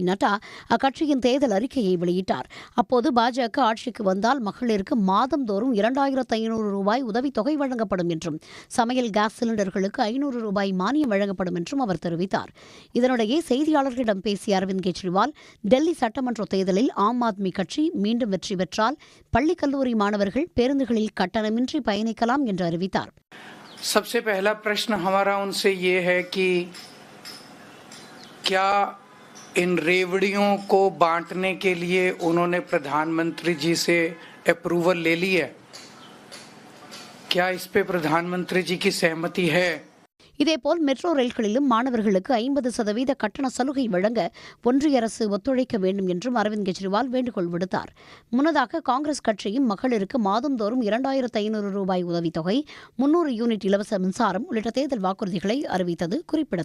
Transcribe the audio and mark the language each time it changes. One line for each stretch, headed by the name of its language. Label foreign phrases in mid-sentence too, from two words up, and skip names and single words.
Tamil: நட்டா அக்கட்சியின் தேர்தல் அறிக்கையை வெளியிட்டார். அப்போது பாஜக ஆட்சிக்கு வந்தால் மகளிருக்கு மாதந்தோறும் 2500 ரூபாய் உதவித்தொகை வழங்கப்படும் என்றும், சமையல் கேஸ் சிலிண்டர்களுக்கு 500 ரூபாய் மானியம் வழங்கப்படும் என்றும் அவர் தெரிவித்தார். இதனிடையே செய்தியாளர்களிடம் பேசிய அரவிந்த் கெஜ்ரிவால், டெல்லி சட்டமன்ற தேர்தலில் ஆம் ஆத்மி கட்சி மீண்டும் வெற்றி பெற்றால் பள்ளி கல்லூரி மாணவர்கள் பேருந்துகளில் கட்டணமின்றி பயணிக்கலாம் என்று அறிவித்தார்.
Hindi: सबसे पहला प्रश्न हमारा उनसे ये है कि क्या इन रेवड़ियों को बांटने के लिए उन्होंने प्रधानमंत्री जी से अप्रूवल ले ली है? क्या इस पे प्रधानमंत्री जी की सहमति है?
Tamil: இதேபோல் மெட்ரோ ரயில்களிலும் மாணவர்களுக்கு 50% கட்டண சலுகை வழங்க ஒன்றிய அரசு ஒத்துழைக்க வேண்டும் என்றும் அரவிந்த் கெஜ்ரிவால் வேண்டுகோள் விடுத்தார். முன்னதாக காங்கிரஸ் கட்சியும் மகளிருக்கு மாதந்தோறும் 2500 ரூபாய் உதவித்தொகை, 300 யூனிட் இலவச மின்சாரம் உள்ளிட்ட தேர்தல் வாக்குறுதிகளை அறிவித்தது குறிப்பிடத்தக்கது.